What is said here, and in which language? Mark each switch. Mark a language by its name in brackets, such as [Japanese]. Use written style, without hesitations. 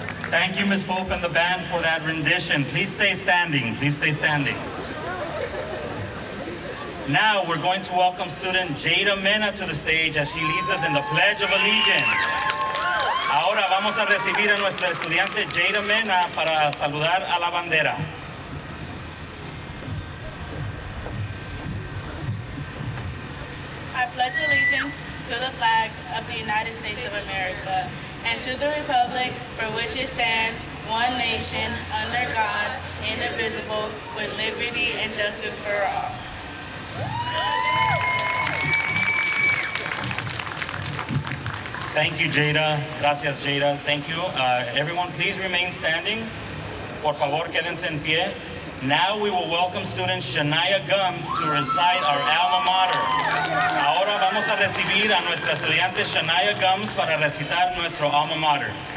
[English] Thank you, Ms. Pope and the band, for that rendition. Please stay standing. Please stay standing. Now we're going to welcome student Jada Mena to the stage as she leads us in the Pledge of Allegiance. [Spanish] Ahora vamos a recibir a nuestra estudiante Jada Mena para saludar a la bandera. [English] I pledge allegiance to the flag of the United States of America and to the republic for which it stands, one nation, under God, indivisible, with liberty and justice for all. Thank you, Jada. [Spanish] Gracias, Jada. [English] Thank you. Everyone, please remain standing. [Spanish] Por favor, quédense en pie. [English] Now we will welcome student Shania Gums to recite our alma mater. [Spanish] Ahora vamos a recibir a nuestra estudiante Shania Gums para recitar nuestro alma mater.